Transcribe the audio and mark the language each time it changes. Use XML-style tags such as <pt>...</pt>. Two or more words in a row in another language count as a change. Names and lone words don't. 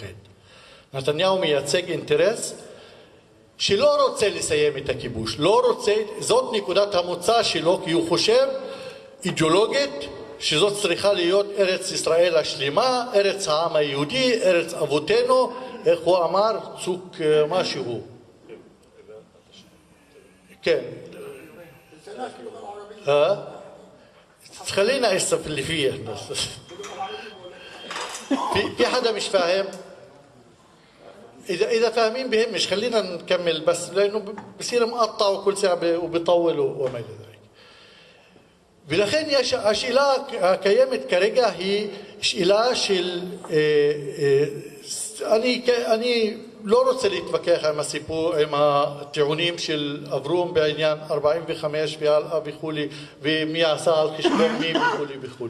<he>נתניהו מייצג אינטרס שלא רוצה לסיים את הכיבוש, לא רוצה, זאת נקודת המוצא שלו, כי הוא חושב אידיאולוגית שזאת צריכה להיות ארץ ישראל השלמה, ארץ העם היהודי, ארץ אבותינו, איך הוא אמר, צוק משהו. כן.</he> <ar>خلينا هسه في اللي فيه في حدا مش فاهم اذا فاهمين بهمش خلينا نكمل بس لانه بصير مقطع وكل ساعه وبيطول وما الى ذلك.</ar> <he>ולכן השאלה הקיימת כרגע היא שאלה של אני לא רוצה להתווכח עם הסיפור, עם הטיעונים של אברום בעניין 45 והלאה וכולי, ומי עשה על חשבון מי וכולי וכולי.</he>